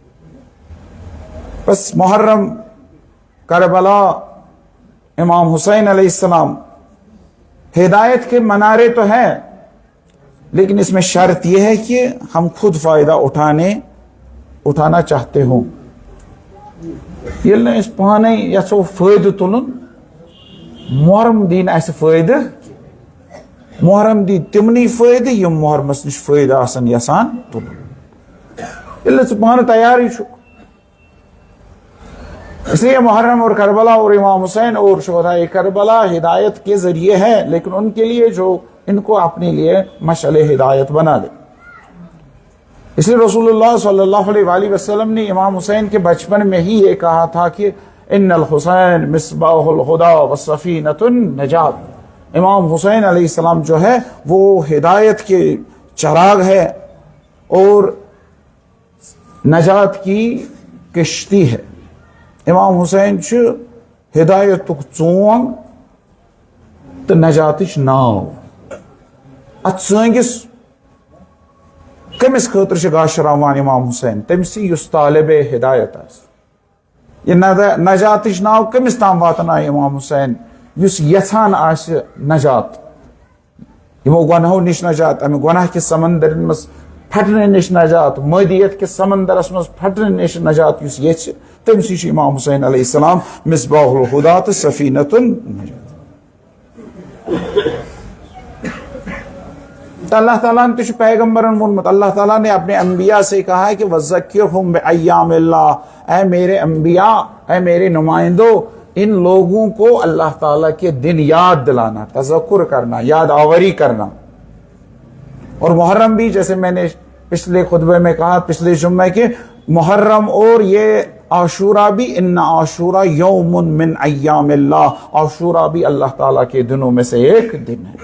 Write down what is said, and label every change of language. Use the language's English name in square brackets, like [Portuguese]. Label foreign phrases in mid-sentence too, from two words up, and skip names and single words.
[Urdu] بس محرم، کربلا، امام حسین علیہ السلام ہدایت کے منارے تو ہیں، لیکن اس میں شرط یہ ہے کہ ہم خود فائدہ اٹھانا چاہتے ہوں. [Kashmiri] یل اس پانے یسو فائدہ تلن محرم دین اس فائدہ، محرم دی تمنی فائدہ یم محرمس نش فائدہ آسن یسان تلن. یل پانے تیاری چھو. [Urdu] اس لیے محرم اور کربلا اور امام حسین اور شہداء کربلا ہدایت کے ذریعے ہے، لیکن ان کے لیے جو ان کو اپنے لیے مشعل ہدایت بنا لے. اس لیے رسول اللہ صلی اللہ علیہ وآلہ وسلم نے امام حسین کے بچپن میں ہی یہ کہا تھا کہ [Arabic] ان الحسین مصباح الہدیٰ وسفینۃ النجات. [Urdu] امام حسین علیہ السلام جو ہے وہ ہدایت کے چراغ ہے اور نجات کی کشتی ہے. [Kashmiri] امام حسین ہدایت چونگ تو نجاتش ناو. ات سنگس کمس خاطر گاشراوان امام حسین؟ تمس یس طالب ہدایت آس. یہ نجاتش ناو کمس تام واتن امام حسین یس یژھان آس نجات، یمو گناہو نش نجات، امہ گناہ کس سمندر مز پھٹنے نش نجات، مادیت کس سمندرس مز پھٹنے نش نجات یس یچھ، تمسی چھ امام حسین علیہ السلام [Arabic] مصباح الہدیٰ تو سفینۃ النجات. [Kashmiri] اللہ تعالیٰ نے تو پیغمبرن وونمت، [Urdu] اللہ تعالیٰ نے اپنے انبیاء سے کہا ہے کہ [Arabic] وَذَكِّرْهُمْ بِأَيَّامِ اللَّهِ، [Urdu] اے میرے انبیاء، اے میرے نمائندوں، ان لوگوں کو اللہ تعالیٰ کے دن یاد دلانا، تذکر کرنا، یاد آوری کرنا. اور محرم بھی جیسے میں نے پچھلے خطبے میں کہا، پچھلے جمعے کے، محرم اور یہ عاشورہ بھی، [Arabic] ان عاشورہ یوم من ایام اللہ، [Urdu] عاشورہ بھی اللہ تعالیٰ کے دنوں میں سے ایک دن ہے.